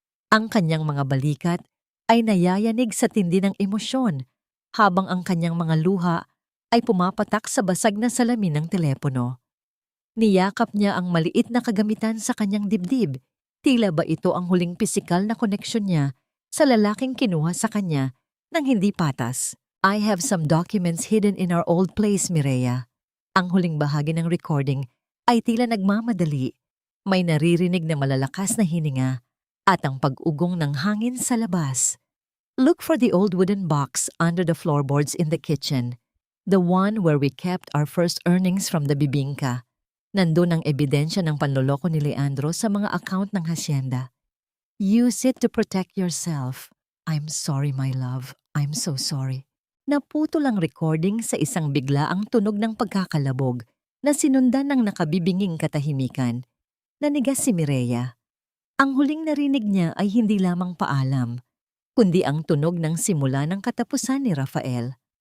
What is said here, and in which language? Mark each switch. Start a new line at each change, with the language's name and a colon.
Filipino: Ang kanyang mga balikat ay nayayanig sa tindi ng emosyon, habang ang kanyang mga luha ay pumapatak sa basag na salamin ng telepono. Niyakap niya ang maliit na kagamitan sa kanyang dibdib. Tila ba ito ang huling pisikal na koneksyon niya sa lalaking kinuha sa kanya nang hindi patas.
English: I have some documents hidden in our old place, Mireya.
Filipino: Ang huling bahagi ng recording ay tila nagmamadali. May naririnig na malalakas na hininga at ang pag-ugong ng hangin sa labas.
English: Look for the old wooden box under the floorboards in the kitchen. The one where we kept our first earnings from the bibingka.
Filipino: Nandun ang ebidensya ng panloloko ni Leandro sa mga account ng hacienda.
English: Use it to protect yourself. I'm sorry, my love. I'm so sorry.
Filipino: Naputol ang recording sa isang biglaang tunog ng pagkakalabog na sinundan ng nakabibinging katahimikan. Nanigas si Mireya. Ang huling narinig niya ay hindi lamang paalam, kundi ang tunog ng simula ng katapusan ni Rafael.